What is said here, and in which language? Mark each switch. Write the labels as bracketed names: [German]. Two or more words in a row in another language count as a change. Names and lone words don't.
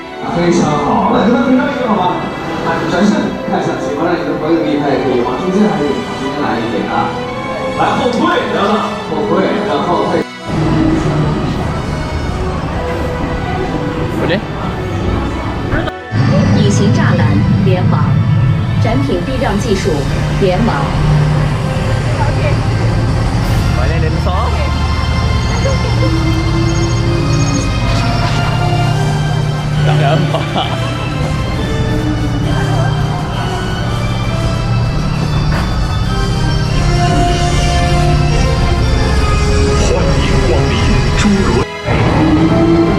[Chinese] 非常好，来，跟他合张影好吗？转身看向前方，让你的朋友厉害，可以往中间还是往中间来一点啊？来后退，然后退。 [Malay] Boleh? [Chinese] 隐形栅栏联网，展品避让技术联网。 [Malay] Mana dinosaur? Tak nampak. [Chinese] 欢迎光临侏罗。